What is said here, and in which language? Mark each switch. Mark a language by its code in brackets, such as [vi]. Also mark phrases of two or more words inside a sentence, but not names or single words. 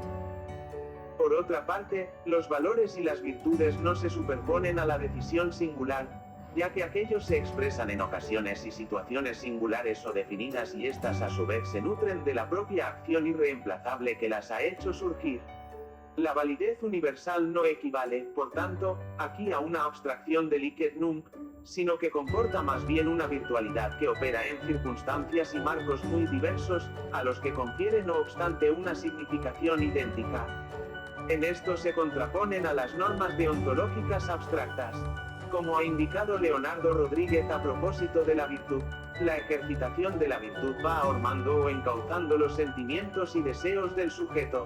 [es] Por otra parte, los valores y las virtudes no se superponen a la decisión singular, ya que aquellos se expresan en ocasiones y situaciones singulares o definidas y éstas a su vez se nutren de la propia acción irreemplazable que las ha hecho surgir. La validez universal no equivale, por tanto, aquí a una abstracción del [la] hic et nunc, [es] sino que comporta más bien una virtualidad que opera en circunstancias y marcos muy diversos, a los que confiere no obstante una significación idéntica. En esto se contraponen a las normas deontológicas abstractas. Como ha indicado Leonardo Rodríguez a propósito de la virtud, la ejercitación de la virtud va ahormando o encauzando los sentimientos y deseos del sujeto.